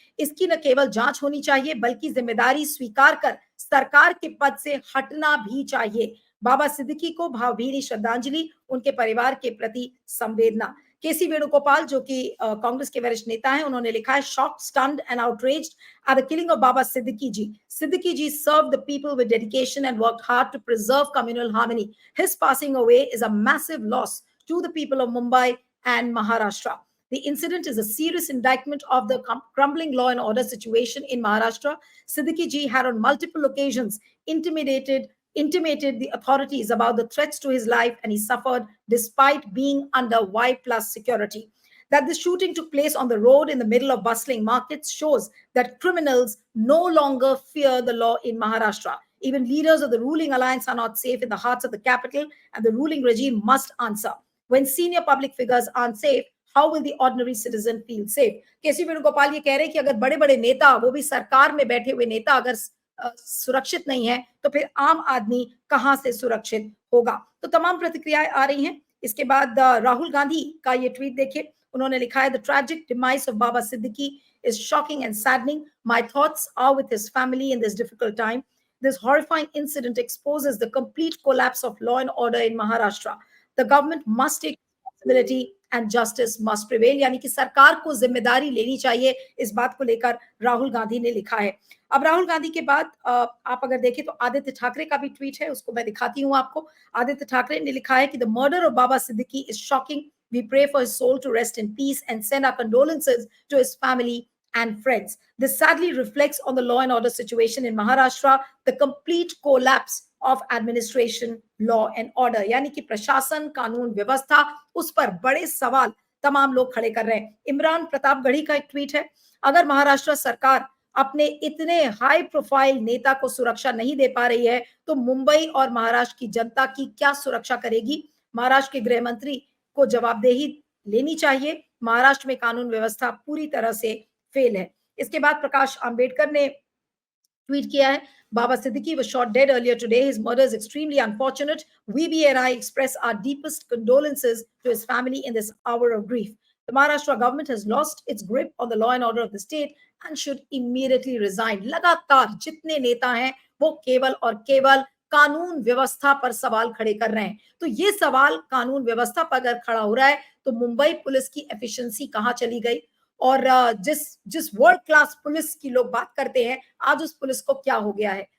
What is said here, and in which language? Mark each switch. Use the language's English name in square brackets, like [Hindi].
[Hindi] इसकी न केवल जांच होनी चाहिए बल्कि जिम्मेदारी स्वीकार कर सरकार के पद से हटना भी चाहिए। बाबा सिद्दीकी को भावभीनी श्रद्धांजलि, उनके परिवार के प्रति संवेदना। केसी वेणुगोपाल जो कि कांग्रेस के वरिष्ठ नेता हैं, उन्होंने लिखा है, [English] Shocked, stunned and outraged at the killing of Baba Siddiqui ji. Siddiqui ji served the people with dedication and worked hard to preserve communal harmony. His passing away is a massive loss to the people of Mumbai and Maharashtra. The incident is a serious indictment of the crumbling law and order situation in Maharashtra. Siddiqui ji had on multiple occasions intimated the authorities about the threats to his life, and he suffered despite being under Y plus security. That the shooting took place on the road in the middle of bustling markets shows that criminals no longer fear the law in Maharashtra. Even leaders of the ruling alliance are not safe in the hearts of the capital, and the ruling regime must answer. When senior public figures aren't safe, how will the ordinary citizen feel safe? [Hindi] केसी वेणुगोपाल ये कह रहे हैं कि अगर बड़े बड़े नेता, वो भी सरकार में बैठे हुए नेता, अगर सुरक्षित नहीं है तो फिर आम आदमी कहां से सुरक्षित होगा। तो तमाम प्रतिक्रियाएं आ रही हैं। इसके बाद राहुल गांधी का ये ट्वीट देखिए, उन्होंने लिखा है, [English] The tragic demise of Baba Siddiqui is shocking and saddening. My thoughts are with his family in this difficult time. This horrifying incident exposes the complete collapse of law and order in Maharashtra. The government must take responsibility and justice must prevail. [Hindi] यानी कि सरकार को जिम्मेदारी लेनी चाहिए, इस बात को लेकर राहुल गांधी ने लिखा है। अब राहुल गांधी के बाद आप अगर देखें तो आदित्य ठाकरे का भी ट्वीट है, उसको मैं दिखाती हूँ आपको। आदित्य ठाकरे ने लिखा है कि [English] The murder of Baba Siddiqui is shocking. We pray for his soul to rest in peace and send our condolences to his family and friends. This sadly reflects on the law and order situation in Maharashtra, the complete collapse of administration, law and order. [Hindi] यानी कि प्रशासन, कानून व्यवस्था, उस पर बड़े सवाल तमाम लोग खड़े कर रहे हैं। इमरान प्रतापगढ़ी का एक ट्वीट है, अगर महाराष्ट्र सरकार अपने इतने हाई प्रोफाइल नेता को सुरक्षा नहीं दे पा रही है तो मुंबई और महाराष्ट्र की जनता की क्या सुरक्षा करेगी? महाराष्ट्र के गृह मंत्री को जवाबदेही लेनी चाहिए। महाराष्ट्र में कानून व्यवस्था पूरी तरह से फेल है। इसके बाद प्रकाश आंबेडकर ने ट्वीट किया है, [English] Baba Siddiqui was shot dead earlier today. His murder is extremely unfortunate. We BNI express our deepest condolences to his family in this hour of grief. The Maharashtra government has lost its grip on the law and order of the state and should immediately resign. [Hindi] लगातार जितने नेता हैं वो केवल और केवल कानून व्यवस्था पर सवाल खड़े कर रहे हैं। तो ये सवाल कानून व्यवस्था पर अगर खड़ा हो रहा है तो मुंबई पुलिस की एफिशिएंसी कहाँ चली गई? और जिस जिस वर्ल्ड क्लास पुलिस की लोग बात करते हैं, आज उस पुलिस को क्या हो गया है?